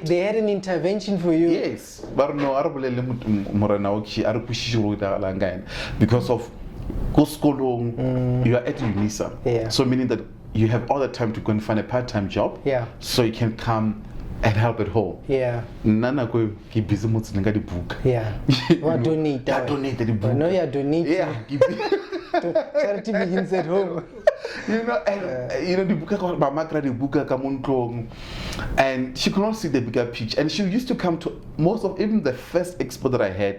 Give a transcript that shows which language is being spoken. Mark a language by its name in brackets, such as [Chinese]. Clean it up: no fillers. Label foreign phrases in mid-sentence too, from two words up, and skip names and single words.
[English] they had an intervention for you. Yes, but no, because of Kuskolong, you are at UNISA. So meaning that you have all the time to go and find a part-time job. So you can come and help at home. Yeah. [Tswana] Nana go ke busy mo tseleng ka dibuka. [English] Yeah. What donate? [Tswana] Donate dibuka. [English] No, you donate. Yeah. Charity begins at home. You know, and the book called Mamakra, the book and she could not see the bigger picture. And she used to come to most of even the first expo that I had.